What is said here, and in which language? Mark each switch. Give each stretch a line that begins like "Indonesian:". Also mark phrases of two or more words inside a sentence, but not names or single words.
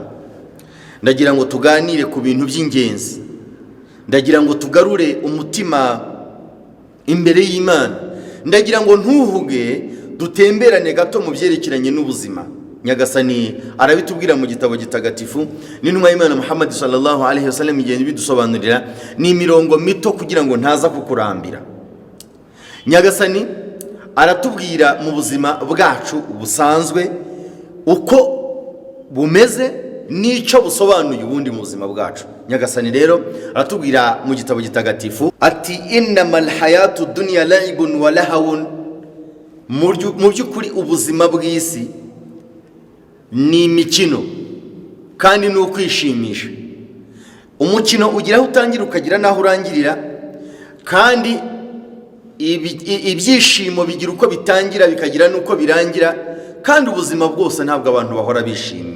Kinyarwanda: Ndagira ngo tuganire ku bintu by'ingenzi, ndagira ngo tugarure umutima imbere y'Imana, ndagira ngo ntuhuge dutemberane gato mu byerekeranye n'ubuzima. Nyagasani arabitubwira mu gitabo gitagatifu, n'intumwa y'Imana Muhammad
Arabic: صلى الله عليه وسلم
Kinyarwanda: igenda bidusobanurira, ni imirongo mito kugira ngo ntaza kukurambira. Nyagasani aratubwira mu buzima bwacu busanzwe uko bumeze n'icyo busobanuye ubundi mu buzima bwacu. Nyagasani rero aratubwira mu gitabo gitagatifu ati
Arabic: إنما الحياة الدنيا لعب ولهو,
Kinyarwanda: mu by'ukuri ubuzima bw'isi ni imikino kandi ni ukwishimisha. Umukino ugira aho utangira ukagira n'aho urangirira, kandi ibyishimo bigira uko bitangira bikagira n'uko birangira, kandi ubuzima bwose ntabwo abantu bahora bishimye.